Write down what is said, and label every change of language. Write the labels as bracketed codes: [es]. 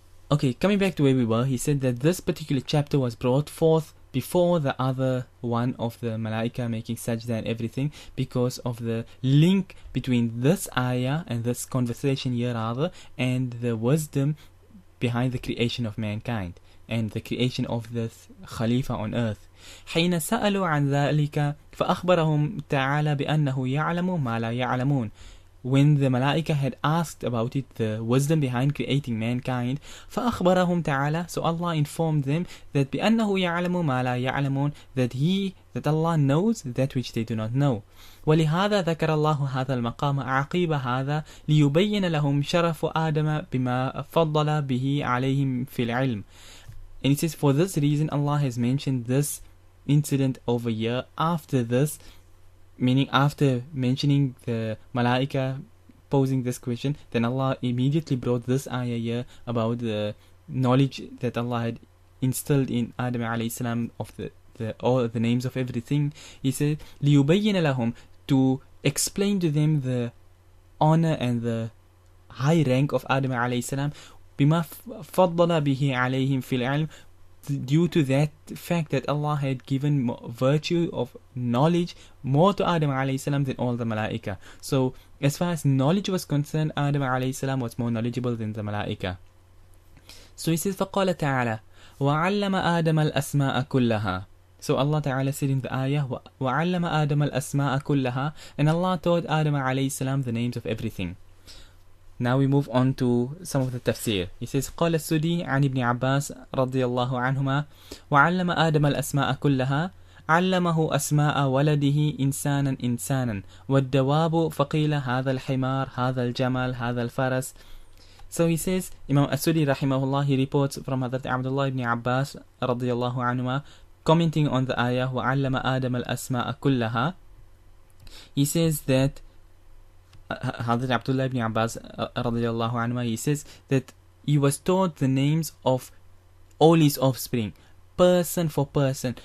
[en] Okay, coming back to where we were, he said that this particular chapter was brought forth before the other one of the Malaika making sajda and everything, because of the link between this ayah and this conversation here rather, and the wisdom behind the creation of mankind and the creation of this Khalifa on earth. [ar] حين سألوا عن ذلك فأخبرهم تعالى بأنه يعلم ما لا يعلمون. [en] When the Malaika had asked about it, the wisdom behind creating mankind, [ar] فأخبرهم تعالى, [en] so Allah informed them that [ar] بأنه يعلم ما لا يعلمون, [en] that Allah knows that which they do not know. [ar] ولهذا ذكر الله هذا المقام عقيب هذا ليبين لهم شرف آدم بما فضل به عليهم في العلم. [en] And it says, for this reason Allah has mentioned this incident over here after this, meaning after mentioning the Malaika posing this question, then Allah immediately brought this ayah here about the knowledge that Allah had instilled in Adam alayhi salam of all the names of everything. He said, [ar] لِيُبَيِّنَ لَهُمْ, [en] to explain to them the honor and the high rank of Adam alayhi salam, [ar] بِمَا فَضَّلَ بِهِ عَلَيْهِمْ فِي الْعِلْمِ, [en] due to that fact that Allah had given virtue of knowledge more to Adam alayhi salam than all the Malaika. So as far as knowledge was concerned, Adam alayhi salam was more knowledgeable than the Malaika. So he says, [ar] فَقَالَ تَعَالَى وَعَلَّمَ آدَمَ الْأَسْمَاءَ كُلَّهَا. [en] So Allah Ta'ala said in the ayah, [ar] وَعَلَّمَ آدَمَ الْأَسْمَاءَ كُلَّهَا, [en] and Allah taught Adam alayhi salam the names of everything. Now we move on to some of the tafsir. He says, [ar] قال السدي عن ابن عباس رضي الله عنهما وعلم آدم الأسماء كلها علمه أسماء ولده إنسانا إنسانا والدواب فقيل هذا الحمار هذا الجمل هذا الفرس. [en] So he says, Imam As-Sudi rahimahullah, he reports from Hadhrat Abdullah ibn Abbas radiyallahu anhuma, commenting on the ayah [ar] وَعَلَّمَ آدَمَ الْأَسْمَاءَ كُلَّهَا. [en] He says that Hadhrat Abdullah ibn Abbas radiyallahu anhu, he says that he was taught the names of all his offspring, person for person.